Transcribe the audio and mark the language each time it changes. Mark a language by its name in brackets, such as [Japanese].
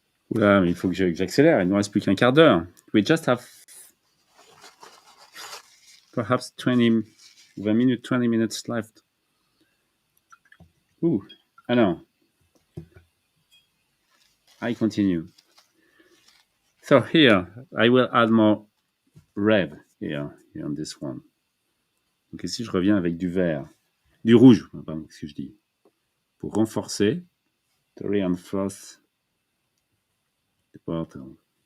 [French] Oula, mais il faut que j'accélère. Il ne nous reste plus qu'un quart d'heure. [English] We just have perhaps 20 minutes, 20 minutes left. Ooh, [French] alors, [English] I continue. So here, I will add more red here on this one. [French] Donc ici, je reviens avec du vert, du rouge, pardon, ce que je dis, pour renforcer, [English] to reinforce the bottle.